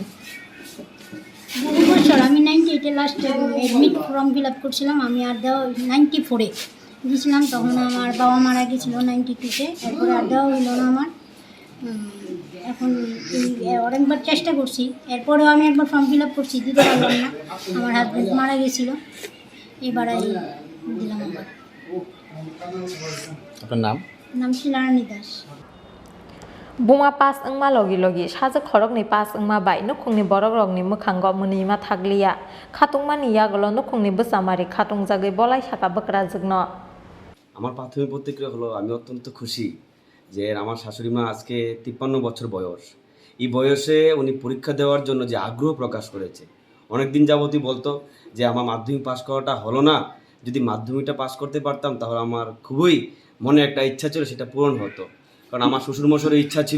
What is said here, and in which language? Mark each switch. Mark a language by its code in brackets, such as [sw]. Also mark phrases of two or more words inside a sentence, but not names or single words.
[bn] বহু বছর আমি 98 এ [en] last admit form fill up [bn] করছিলাম আমি আর দেওয়া 94 এ দিয়েছিলাম তখন আমার বাবা মারা গিয়েছিল 92 তে এরপর আর দেওয়া হলো না আমার এখন অনেকবার চেষ্টা করছি এরপরেও আমি একবার [en] form fill up [bn] করছি দিতে পারলাম না আমার হাজবেন্ড মারা গিয়েছিল এবারে দিলাম আবার আপনার নাম শিলারানী দাস [trp] Buma pass ungma logi Bwsajwk khorokni pass ungma bai Nukhungni borok rokni mukhango munima thakliya khatungmani yagolo Nukhungni bwsamari khatungjagui bolai saka bwkrajwkno [bn] আমার প্রাথমিক প্রতিক্রিয়া হলো আমি অত্যন্ত খুশি যে আমার শাশুড়ি মা আজকে 53 বছর বয়স এই বয়সে উনি পরীক্ষা দেওয়ার জন্য যে আগ্রহ প্রকাশ করেছে অনেক দিন যাবতই বলতো যে আমার মাধ্যমিক পাস করাটা হলো না যদি মাধ্যমিকটা পাস করতে পারতাম তাহলে আমার খুবই মনে একটা ইচ্ছা ছিল সেটা পূরণ হতো কারণ আমার শ্বশুরমশাইয়ের ইচ্ছা ছিল